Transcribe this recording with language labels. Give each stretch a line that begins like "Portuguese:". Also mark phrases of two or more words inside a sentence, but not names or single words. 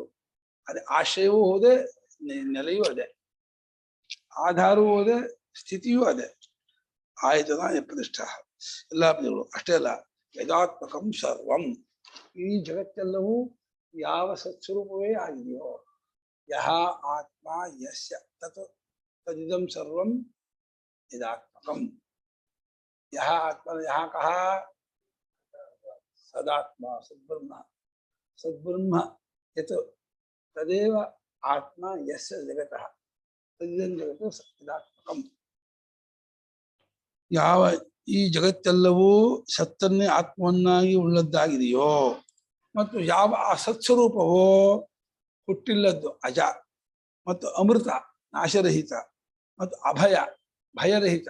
Kannada: ಅದೇ ಆಶ್ರಯವೂ ಹೋದೆ, ನೆಲೆಯೂ ಅದೇ, ಆಧಾರವೂ ಹೋದೆ, ಸ್ಥಿತಿಯೂ ಅದೇ.
Sanskrit: ಆಯತನ ಪ್ರತಿಷ್ಠಾ
Kannada: ಎಲ್ಲಾ ಪ್ರಜೆಗಳು ಅಷ್ಟೇ ಅಲ್ಲ,
Sanskrit: ಯದಾತ್ಮಕಂ ಸರ್ವಂ,
Kannada: ಈ ಜಗತ್ತೆಲ್ಲವೂ ಯಾವ ಸತ್ಸ್ವರೂಪವೇ ಆಗಿದೆಯೋ,
Sanskrit: ಯಹ ಆತ್ಮ ಯಸ್ಯ ತತ್ ತದಿದಂ ಸರ್ವಂ ಯದಾತ್ಮಕಂ. ಯಹ ಆತ್ಮ, ಯಹ ಕಹ ಸದಾತ್ಮ, ಸದ್ಬ್ರಹ್ಮ, ಸದ್ಬ್ರಹ್ಮ ಯತ್ ತದೇವ ಆತ್ಮ ಯಸ್ಯ ಜಗತಃ ತದಿದಂ ಜಗತ್ತು ಸದಾತ್ಮಕಂ.
Kannada: ಯಾವ ಈ ಜಗತ್ತೆಲ್ಲವೂ ಸತ್ತನ್ನೇ ಆತ್ಮವನ್ನಾಗಿ ಉಳ್ಳದ್ದಾಗಿದೆಯೋ, ಮತ್ತು ಯಾವ ಆ ಸತ್ಸ್ವರೂಪವೋ ಹುಟ್ಟಿಲ್ಲದ್ದು, ಅಜ ಮತ್ತು ಅಮೃತ, ನಾಶರಹಿತ ಮತ್ತು ಅಭಯ, ಭಯರಹಿತ.